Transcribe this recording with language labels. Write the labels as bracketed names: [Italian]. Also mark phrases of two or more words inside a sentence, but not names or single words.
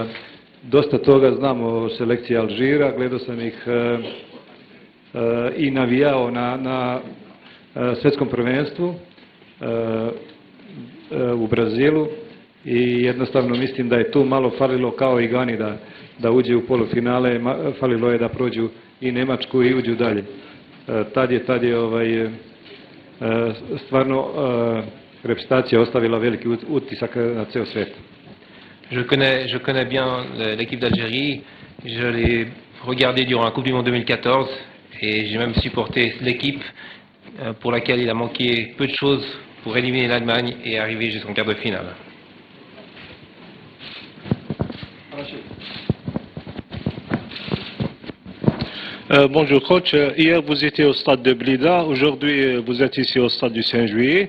[Serbian] Dosta toga znam o selekciji Alžira, gledao sam ih i navijao na svjetskom prvenstvu u Brazilu i jednostavno mislim da je tu malo falilo kao i Gani da uđe u polufinale, falilo je da prođu i Njemačku i uđu dalje. Tad je stvarno reprezentacija ostavila veliki utisak na ceo svijet. [French] Je connais bien l'équipe d'Algérie, je l'ai regardé durant la Coupe du Monde 2014 et j'ai même supporté l'équipe pour laquelle il a manqué peu de choses pour éliminer l'Allemagne et arriver jusqu'en quart de finale. Bonjour coach, hier vous étiez au stade de Blida, aujourd'hui vous êtes ici au stade du 5 juillet.